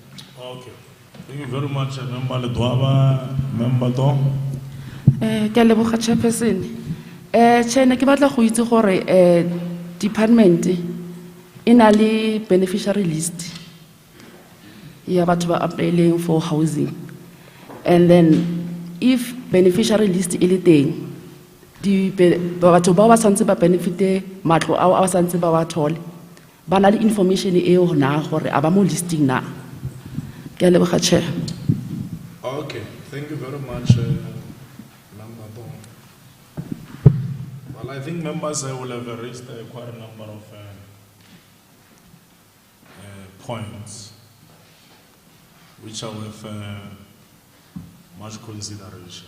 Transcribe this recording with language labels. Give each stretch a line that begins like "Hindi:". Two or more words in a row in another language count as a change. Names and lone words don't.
English: Okay. Thank you very much, Member Ledwaba, Member Dong.
Tswana: Ke a leboga Chairperson. Chair, ne ke batla go itse gore department e na le
English: beneficiary list
Tswana: ya batho ba
English: applying for housing. And then if beneficiary list
Tswana: e le teng, batho ba ba santse ba benefite matlo a santse ba ba thole, ba na le information eo na gore a ba mo listing na. Ke a leboga Chair.
English: Okay, thank you very much, Member Dong. Well, I think members will have raised quite a number of points which are with much consideration.